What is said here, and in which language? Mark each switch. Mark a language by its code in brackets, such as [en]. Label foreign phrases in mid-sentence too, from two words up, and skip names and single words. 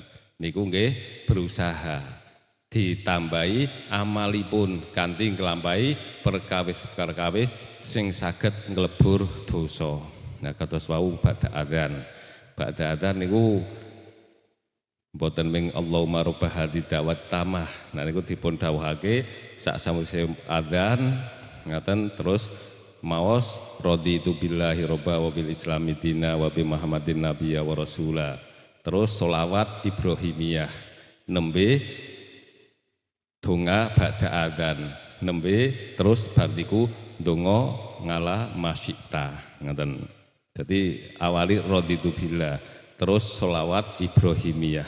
[jv] Niku nggih berusaha ditambahi amalipun kanthi nglampahi perkawis-perkawis sing saged nglebur dosa. Nah kados wau ba'da adzan. Ba'da adzan niku mboten ming [ar] اللهم رب هذه الدعوة التامة. [jv] Nah niku dipun dawuhake sak sawise adzan ngaten terus maos [ar] رضيت بالله ربا وبالإسلام دينا وبمحمد نبيا ورسولا. [jv] Terus sholawat Ibrahimiyah nembe donga ba'da adzan nembe terus bar niku donga ngala masyita ngoten. Dadi awali [ar] رضيت بالله [jv] terus sholawat Ibrahimiyah.